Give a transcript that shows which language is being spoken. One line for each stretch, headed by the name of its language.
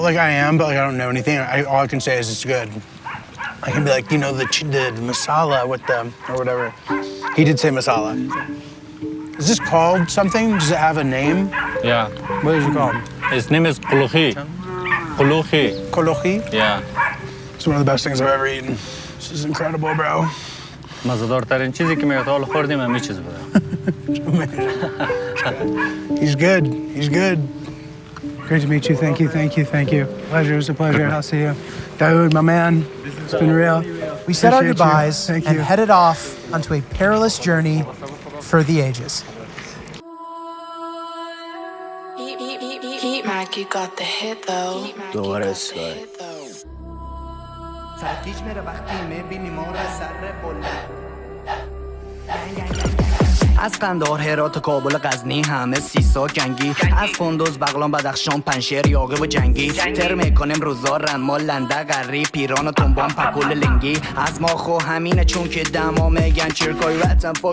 English: Like I am, but like I don't know anything. All I can say is it's good. I can be like, you know, the masala with the, or whatever. He did say masala. Is this called something? Does it have a name? Yeah. What is it called? His name is Kuluhi. Kuluhi. Kolochi? Yeah. It's one of the best things I've ever eaten. This is incredible, bro.
Persian: مزدارترین چیزی که میگه تا حالا خوردیم همین چیز بوده.
English: He's good. He's good. Great to meet you. Thank you. Thank you. Thank you. Pleasure. It was a pleasure. I'll see you. Daoud, my man. It's been real. We said our Appreciate you. goodbyes Thank and you. headed off onto a perilous journey for the ages. Heat Mac, you got the hit though.
Persian: سرتیج میره وقتی میبینی ما را سر بلند از قندهار هرات کابل غزنی همه سیسا جنگی از کندوز بغلان بدخشان پنشیر یاغی و جنگی ترمه کنیم روزارن ما لنده غری پیران و تنبان پکول لنگی از ما خو همینه چون که دما میگن چرکای وطن